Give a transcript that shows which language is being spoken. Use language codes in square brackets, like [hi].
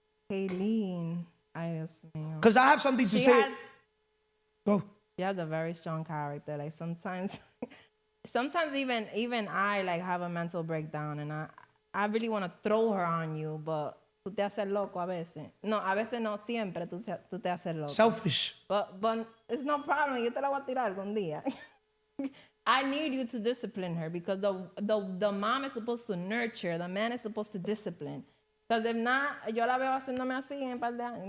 [en] Cayleen, because I have something to say. Go. She has a very strong character. Like sometimes even I like have a mental breakdown, and I really want to throw her on you, but [es] tú te haces loco a veces. No, a veces no, siempre tú te haces loco. [en] Selfish. But it's no problem. [es] Yo te la voy a tirar algún día. [en] I need you to discipline her because the mom is supposed to nurture, the man is supposed to discipline. Because if not, [es] yo la veo haciéndome así en par de años.